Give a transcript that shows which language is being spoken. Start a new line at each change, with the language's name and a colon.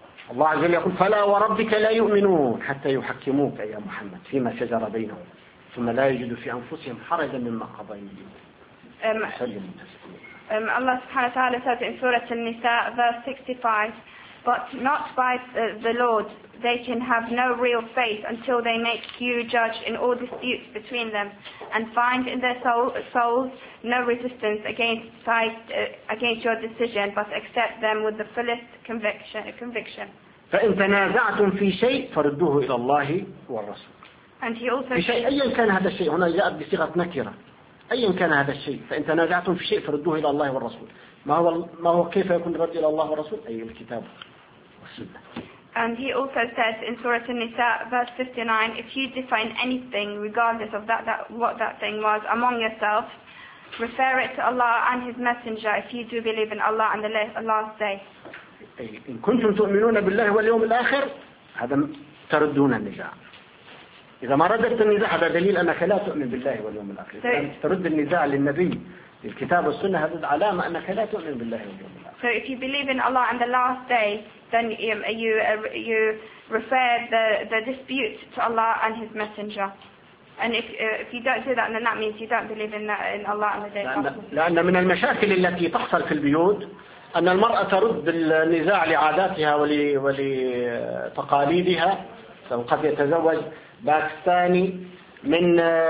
Arabic: الله عز وجل يقول فلا وربك لا يؤمنون حتى يحكموك يا محمد فيما شجر بينهم ثم لا يجدوا في أنفسهم حرجا مما قضيت وسلموا تسليما.
English: Allah
Arabic: سبحانه وتعالى
English: says in Surah An-Nisa verse 65, but not by the Lord they can have no real faith until they make you judge in all disputes between them and find in their souls no resistance against your decision, but accept them with the fullest conviction.
Arabic: فإن تنازعتم في شيء فردوه إلى الله والرسول.
English: And he also
Arabic: في شيء أيا كان هذا الشيء هنا جاء بصيغة نكرة أيا كان هذا الشيء فإن تنازعتم في شيء فردوه إلى الله والرسول. ما هو كيف يكون رد إلى الله والرسول؟ أي الكتاب والسنة.
English: And he also says in Surah An-Nisa, verse 59, if you define anything, regardless of that what that thing was, among yourselves, refer it to Allah and His Messenger if you do believe in Allah and the last day.
Arabic: إن كنتم تؤمنون بالله واليوم الآخر هذا تردون النزاع. إذا ما ردت النزاع هذا دليل أنك لا تؤمن بالله واليوم الآخر. إذا ترد النزاع للنبي الكتاب والسنة هذا علامة أنك لا تؤمن بالله واليوم الآخر.
English: So if you believe in Allah and the last day, then you refer the dispute to Allah and His Messenger. And if you don't do that, then that means you don't believe in Allah and the day.
Arabic: لأن من المشاكل التي تحصل في البيوت أن المرأة ترد النزاع لعاداتها ولتقاليدها، فقد يتزوج باكستاني من